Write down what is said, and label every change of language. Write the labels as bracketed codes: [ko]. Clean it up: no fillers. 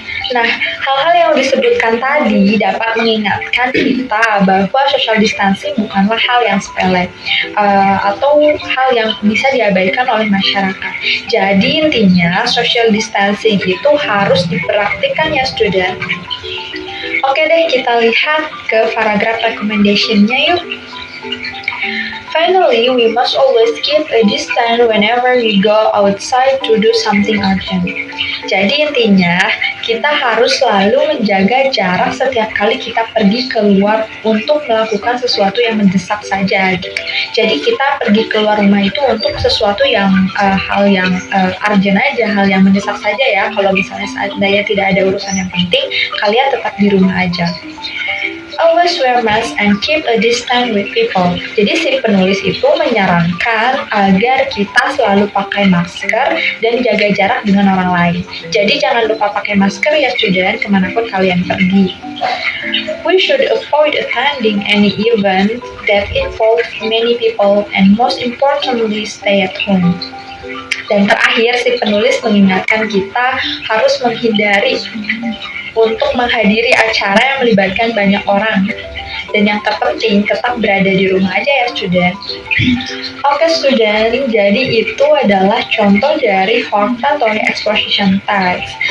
[id] Nah, hal-hal yang disebutkan tadi dapat mengingatkan kita bahwa social distancing bukanlah hal yang sepele atau hal yang bisa diabaikan oleh masyarakat. Jadi intinya social distancing itu harus dipraktikkan ya student. Oke deh, kita lihat ke paragraph recommendation-nya yuk. [en] Finally, we must always keep a distance whenever we go outside to do something urgent. [id] Jadi intinya, kita harus selalu menjaga jarak setiap kali kita pergi keluar untuk melakukan sesuatu yang mendesak saja. Jadi kita pergi keluar rumah itu untuk sesuatu yang hal yang urgent aja, hal yang mendesak saja ya. Kalau misalnya seandainya tidak ada urusan yang penting, kalian tetap di rumah aja. [en] Always wear mask and keep a distance with people. [id] Jadi si penulis itu menyarankan agar kita selalu pakai masker dan jaga jarak dengan orang lain. Jadi jangan lupa pakai masker ya student kemanapun kalian pergi. [en] We should avoid attending any event that involve many people and most importantly stay at home. [id] Dan terakhir si penulis mengingatkan kita harus menghindari untuk menghadiri acara yang melibatkan banyak orang. Dan yang terpenting tetap berada di rumah aja ya student. Oke student, jadi itu adalah contoh dari hortatory exposition text.